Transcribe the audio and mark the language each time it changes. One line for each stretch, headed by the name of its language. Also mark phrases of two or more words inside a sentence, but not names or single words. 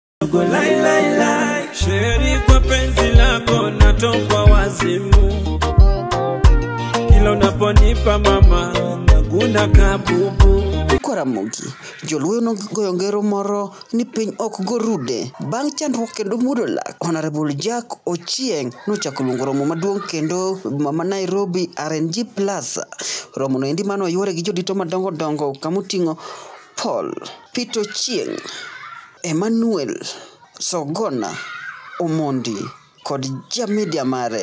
Swahili: go lai lai lai. Sheri kwa penzi lako natokwa wazimu. Kila unaponipa mama naguna kabubu.
Luo (Kenya and Tanzania): Kwaramogi joluo no goyo ngero moro ni piny ok gorude bang' chandruok kendo mudo lak. Honorable Jack Ochieng nochako luongo romo maduong' kendo mama Nairobi RNG Plaza. Romo no endi mano yuore gi jodito madongo dongo kamuting'o Paul Peter Ochieng, Emmanuel Sogona Omondi kod jamedia mare.